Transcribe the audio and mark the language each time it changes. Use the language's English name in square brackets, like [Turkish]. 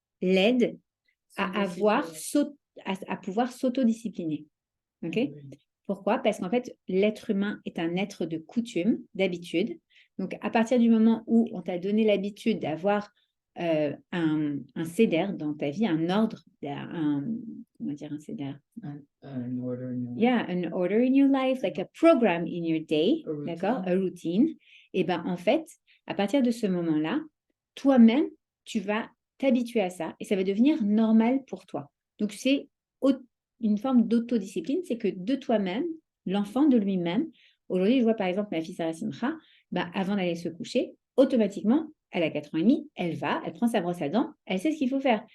[French] l'aide à pouvoir s'autodiscipliner. OK? Pourquoi? Parce qu'en fait, l'être humain est un être de coutume, d'habitude. Donc, à partir du moment où on t'a donné l'habitude d'avoir un céder dans ta vie, un ordre, comment dire un céder? [English] An order in your life. Yeah, an order in your life, like a program in your day, d'accord? A routine. [French] Et bien, en fait, à partir de ce moment-là, toi-même, tu vas t'habituer à ça et ça va devenir normal pour toi. Donc, c'est une forme d'autodiscipline, c'est que de toi-même, l'enfant de lui-même, aujourd'hui, je vois par exemple ma fille Sarah Simcha, avant d'aller se coucher, automatiquement, elle a 4 ans et demi, elle prend sa brosse à dents, elle sait ce qu'il faut faire.